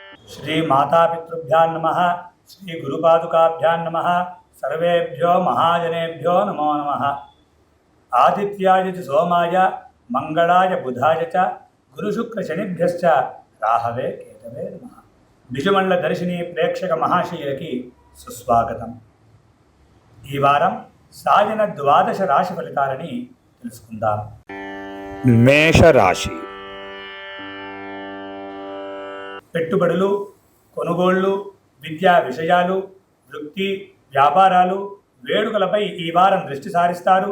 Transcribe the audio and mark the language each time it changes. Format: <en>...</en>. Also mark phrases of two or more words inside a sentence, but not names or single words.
<sa>श्री मातापितृभ्यां नमः। श्री गुरुपादुकाभ्यां नमः। सर्वेभ्यो महाजनेभ्यो नमो नमः। आदित्याय च सोमाय मंगलाय बुधाय च गुरुशुक्रशनिभ्यश्च राहवे केतवे नमः।</sa> <te>బిజుమండల దర్శిని ప్రేక్షక మహాశయులకి సుస్వాగతం. ఈ వారం సాగిన ద్వాదశ రాశి ఫలితాలని తెలుసుకుందాం. మేషరాశి. పెట్టుబడులు, కొనుగోళ్లు, విద్యా విషయాలు, వృత్తి, వ్యాపారాలు, వేడుకలపై ఈ వారం దృష్టి సారిస్తారు.</te>